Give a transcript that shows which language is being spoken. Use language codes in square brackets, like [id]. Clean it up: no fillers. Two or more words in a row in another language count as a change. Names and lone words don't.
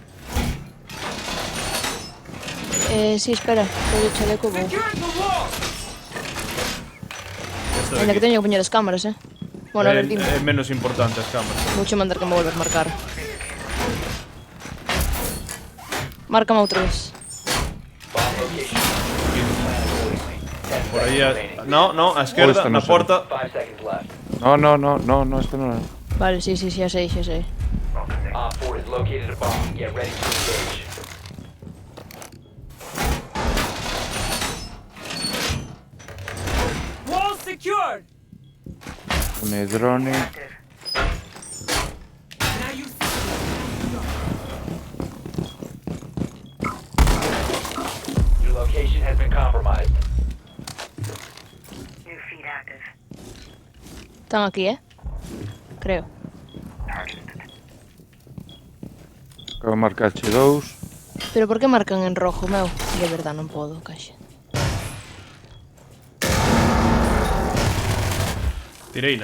[gl] Sí, espera. Todo o chaleco vou. Esta de Ainda que aquí. teño que poñer as cámaras, Bueno, a ver, dime. É menos importante as cámaras. Vouche mandar que me volvas marcar. Márcame outra vez. [en] Bomb location. [gl] Por aí a... No, a esquerda, esta na non sei. porta. [en] 5 seconds left. [gl] No, isto non é. Vale, sí, xa sei. [en] Op 4 has located a bomb. Get ready to engage. Wall secured! [gl] Un drone. [en] Your location has been compromised. New feed active. [gl] Están aquí, Creo. Acabo de marcarche 2. Pero por que marcan en rojo, meu? De verdad non podo, caixa. Tireina.